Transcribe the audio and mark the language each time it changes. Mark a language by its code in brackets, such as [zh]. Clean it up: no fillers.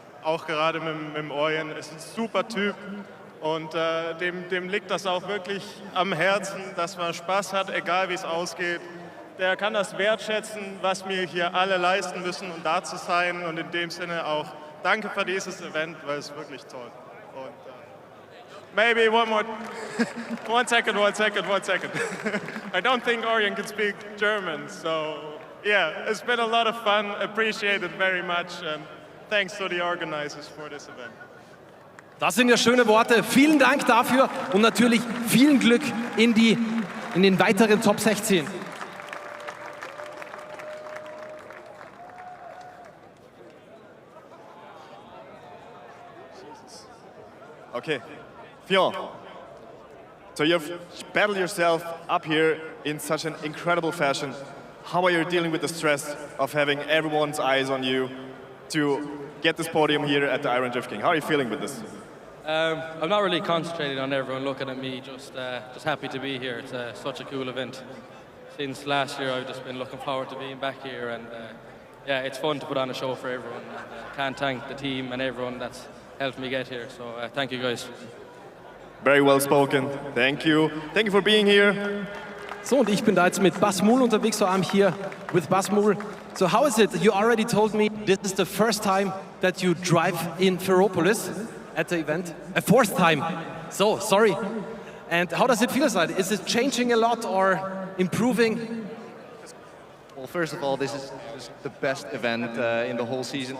[de] Auch gerade mit dem Orjan, ist ein super Typ. Und dem liegt das auch wirklich am Herzen, dass man Spaß hat, egal wie es ausgeht. Der kann das wertschätzen, was wir hier alle leisten müssen, um da zu sein. Und in dem Sinne auch danke für dieses Event, weil es wirklich toll. Und [en] maybe one more, one second. I don't think Orjan can speak German, so yeah, it's been a lot of fun, appreciate it very much, and thanks to the organizers for this event. [de] Das sind ja schöne Worte. Vielen Dank dafür und natürlich viel Glück in den weiteren Top 16. [en] Okay, Fionn, so you've battled yourself up here in such an incredible fashion. How are you dealing with the stress of having everyone's eyes on you to get this podium here at the Iron Drift King? How are you feeling with this? I'm not really concentrating on everyone looking at me, just happy to be here. It's such a cool event. Since last year I've just been looking forward to being back here, and yeah, it's fun to put on a show for everyone. And, can't thank the team and everyone that's helped me get here, so thank you guys. Very well spoken, thank you. Thank you for being here. [de] So, und ich bin da jetzt mit Bas Mool unterwegs, [en] so I'm here with Bas Mool. So how is it? You already told me this is the first time that you drive in Ferropolis at the event. A fourth time. So, sorry. And how does it feel inside? Is it changing a lot or improving? Well, first of all, this is the best event in the whole season.